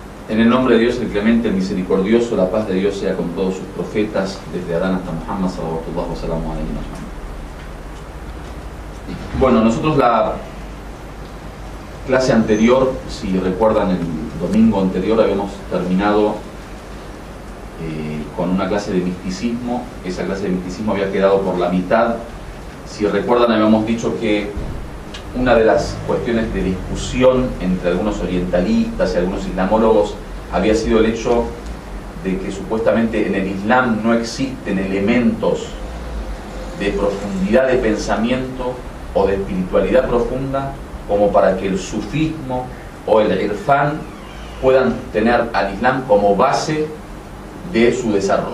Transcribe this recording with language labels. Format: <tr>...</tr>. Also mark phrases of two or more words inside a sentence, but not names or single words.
<es>En el nombre de Dios, el clemente, el misericordioso, la paz de Dios sea con todos sus profetas, desde Adán hasta Muhammad,</es> <ar>صلى الله وسلم عليه وسلم.</ar> <es>Bueno, nosotros la clase anterior, si recuerdan el domingo anterior, habíamos terminado con una clase de misticismo. Esa clase de misticismo había quedado por la mitad. Si recuerdan, habíamos dicho que una de las cuestiones de discusión entre algunos orientalistas y algunos islamólogos había sido el hecho de que supuestamente en el Islam no existen elementos de profundidad de pensamiento o de espiritualidad profunda como para que el sufismo o el irfán puedan tener al Islam como base de su desarrollo.</es>